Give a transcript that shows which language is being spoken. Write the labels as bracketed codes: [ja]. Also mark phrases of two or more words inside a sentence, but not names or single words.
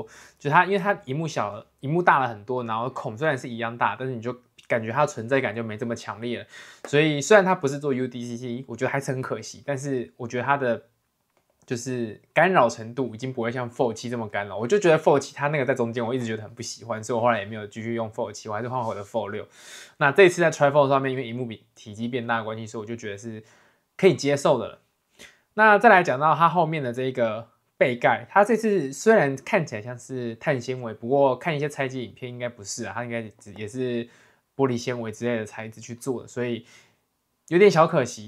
[zh] 就它因為它螢幕小了，螢幕大了很多，然後孔雖然是一樣大，但是你就感覺它的存在感就沒這麼強烈了。所以雖然它不是做 UDCC， 我覺得還是很可惜，但是我覺得它的就是干擾程度已經不會像 Fold 7這麼干擾。我就覺得 Fold 7它那個在中間，我一直覺得很不喜歡，所以我後來也沒有繼續用 Fold 7，我還是換回了 Fold 6。那這一次在 Trifold 上面，因為螢幕體積變大的關係，所以我就覺得是可以接受的了。那再來講到它後面的這個背蓋，它這次雖然看起來像是碳纖維，不過看一些拆解影片應該不是啊，它應該也是玻璃纖維之類的材質去做的，所以有點小可惜。